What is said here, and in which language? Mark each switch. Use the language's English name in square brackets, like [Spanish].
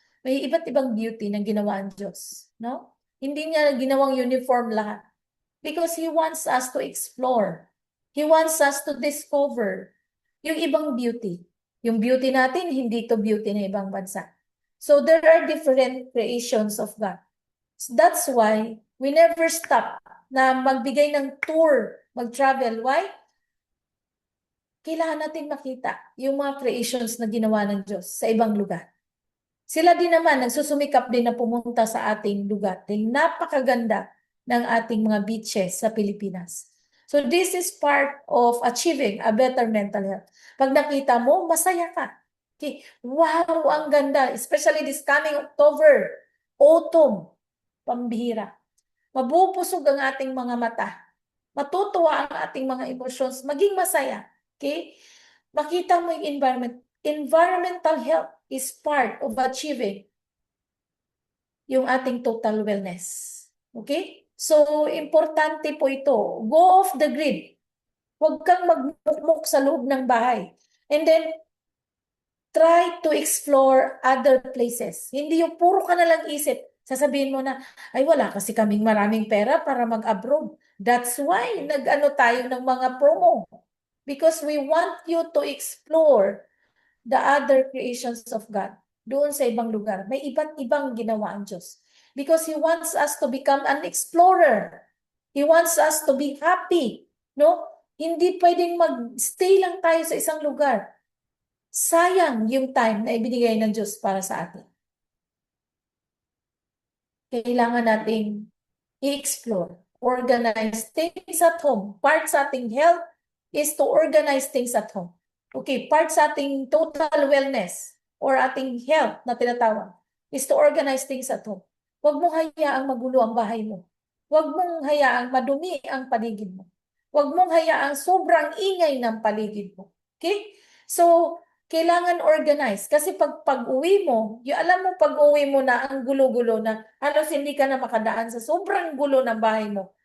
[Filipino] May iba't ibang beauty na ginawa ang Diyos, no? Hindi niya ginawang uniform lahat. [English] Because He wants us to explore. He wants us to discover [Filipino] yung ibang [English] beauty. [Filipino] Yung beauty natin, hindi to beauty ng ibang bansa. [English] So there are different creations of God. So that's why we never stop [Filipino] na magbigay ng [English] tour, mag-travel. Why? [Filipino] Kailangan natin makita yung mga creations na ginawa ng Diyos sa ibang lugar. Sila din naman, nagsusumikap din na pumunta sa ating lugar. Dahil napakaganda ng ating mga beaches sa Pilipinas. [English] So this is part of achieving a better mental health. [Filipino] Pag nakita mo, masaya ka. Okay. Wow, ang ganda. [English] Especially this coming October, autumn, pambihira. [Filipino] Mabubusog ang ating mga mata. Matutuwa ang ating mga emotions. Maging masaya. Okay? Makita mo yung environment. [English] Environmental health is part of achieving [Filipino] yung ating [English] total wellness. Okay? [Filipino] So, importante po ito. [English] Go off the grid. [Filipino] Huwag kang magmukmuk sa loob ng bahay. [English] And then, try to explore other places. [Filipino] Hindi yung puro ka na lang isip. Sasabihin mo na, ay wala kasi kaming maraming pera para mag-abroad. [English] That's why [Filipino] nag-ano tayo ng mga promo. [English] Because we want you to explore the other creations of God [Filipino] doon sa ibang lugar. May iba't ibang ginawa ang Diyos. [English] Because He wants us to become an explorer. He wants us to be happy. No? [Filipino] Hindi pwedeng mag-stay lang tayo sa isang lugar. Sayang yung time na ibinigay ng Diyos para sa atin. Kailangan nating i-explore, [English] organize things at home. Part [Filipino] sa ating [English] health is to organize things at home. Okay, part sa ating total wellness or ating health [Filipino] na tinatawag [English] is to organize things at home. [Filipino] Huwag mong hayaang magulo ang bahay mo. Huwag mong hayaang madumi ang paligid mo. Huwag mong hayaang sobrang ingay ng paligid mo. Okay? So, kailangan organize. Kasi pag-uwi mo, alam mo pag-uwi mo na ang gulo-gulo na halos hindi ka na makadaan sa sobrang gulo ng bahay mo.